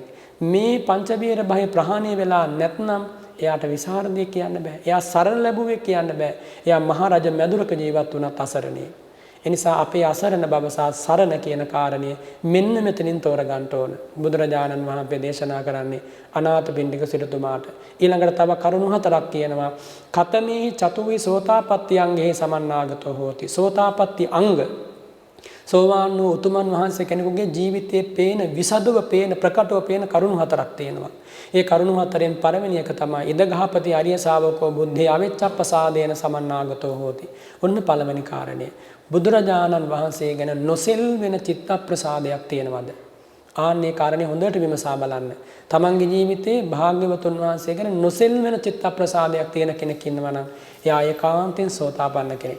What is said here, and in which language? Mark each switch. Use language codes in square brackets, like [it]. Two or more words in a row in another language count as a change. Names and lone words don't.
[si] මේ පංච වේර භය ප්‍රහාණය වෙලා නැත්නම් එයාට විසරදේ කියන්න බෑ. එයා සරණ ලැබුවේ කියන්න බෑ. එයා මහරජ මැදුරක ජීවත් වුණත් අසරණේ. ඒ නිසා අපේ අසරණ බව සහ සරණ කියන කාරණය මෙන්න මෙතනින් තෝරගන්න ඕන. බුදුරජාණන් වහන්සේ දේශනා කරන්නේ අනාථපිණ්ඩික සිටුතුමාට. ඊළඟට තව කරුණු හතරක් කියනවා. [pi] කතමේ චතුවි සෝතාපට්ටි අංගේ සමන්නාගතෝ හෝති. [si] සෝතාපට්ටි අංග සෝවාන් වූ උතුමන් වහන්සේ කෙනෙකුගේ ජීවිතයේ පේන විසදුව පේන ප්‍රකටව පේන කරුණු හතරක් තියෙනවා. ඒ කරුණු හතරෙන් පළවෙනි එක තමයි [pi] ඉදගහපති ආර්ය ශාවකෝ බුද්ධේ අවිච්ඡප්පසාදේන සමන්නාගතෝ හෝති. [si] ඔන්න පළවෙනි කාරණය. බුදුරජාණන් වහන්සේ ගැන නොසෙල් වෙන චිත්ත ප්‍රසාදයක් තියෙනවද? ආන්නේ කාරණේ හොඳට විමසා බලන්න. තමන්ගේ ජීවිතේ භාග්‍යවතුන් වහන්සේ ගැන නොසෙල් වෙන චිත්ත ප්‍රසාදයක් තියෙන කෙනෙක් ඉන්නවා නම් එයා ඒකාන්තයෙන් සෝතාපන්න කෙනෙක්.